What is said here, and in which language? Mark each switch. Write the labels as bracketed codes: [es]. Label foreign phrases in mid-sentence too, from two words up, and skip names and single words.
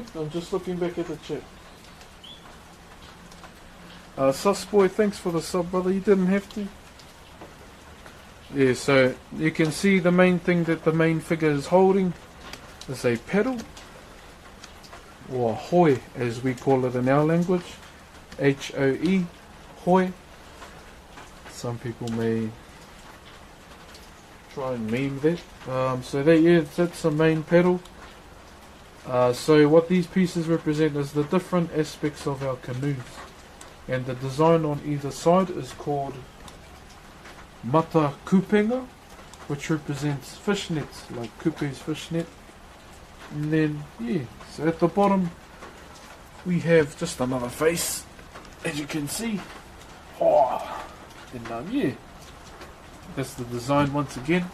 [en] I'm just looking back at the chat. Susboy, thanks for the sub, brother. You didn't have to. Yeah, so you can see the main thing that the main figure is holding is a pedal, or hoi as we call it in our language. H-O-E, hoi. Some people may try and meme that. So that, yeah, that's the main pedal. So what these pieces represent is the different aspects of our canoes. And the design on either side is called [mi] mata kupenga, [en] which represents fishnets, like kupe's fishnet. And then, yeah, so at the bottom we have just another face, as you can see. Oh, and yeah, that's the design once again.